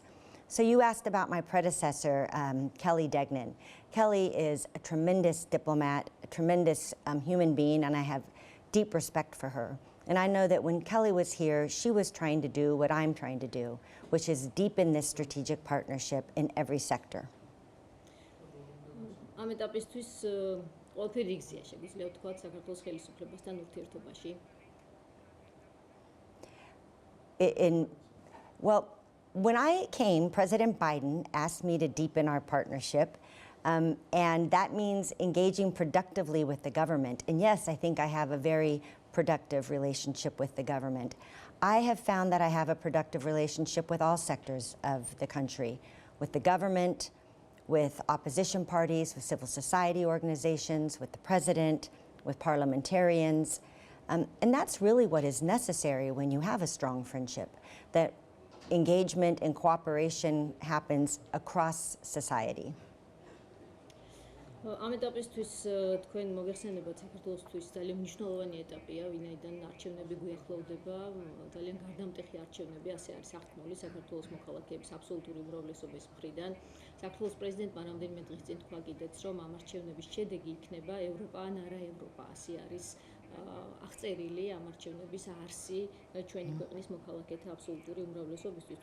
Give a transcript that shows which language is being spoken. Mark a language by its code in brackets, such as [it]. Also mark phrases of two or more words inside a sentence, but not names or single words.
[en] So you asked about my predecessor, Kelly Degnan. Kelly is a tremendous diplomat, a tremendous human being, and I have deep respect for her. And I know that when Kelly was here, she was trying to do what I'm trying to do, which is deepen this strategic partnership in every sector. [ka] ამ ეტაპისთვის ყველაფერი რიგზია, შეგვიძლია ვთქვათ, საქართველოს ხელისუფლებასთან ურთიერთობაში. [en] Well, when I came, President Biden asked me to deepen our partnership, and that means engaging productively with the government. And yes, I think I have a very productive relationship with the government. I have found that I have a productive relationship with all sectors of the country, with the government, with opposition parties, with civil society organizations, with the president, with parliamentarians. And that's really what is necessary when you have a strong friendship, that engagement and cooperation happens across society. [ka] ამ ეტაპისთვის თქვენ მოგეხსენებათ საქართველოსთვის ძალიან მნიშვნელოვანი ეტაპია, ვინაიდან არჩევნები გვიახლოვდება, ძალიან გარდამტეხი არჩევნები, ასე არის აღქმული საქართველოს მოქალაქეების აბსოლუტური უმრავლესობის მხრიდან. საქართველოს პრეზიდენტმა რამდენიმე დღის წინ თქვა კიდეც, რომ ამ არჩევნების შედეგი იქნება ევროპა ან არა ევროპა, ასე არის აღწერილი ამ არჩევნების არსი ჩვენი ქვეყნის მოქალაქეთა აბსოლუტური უმრავლესობისთვის.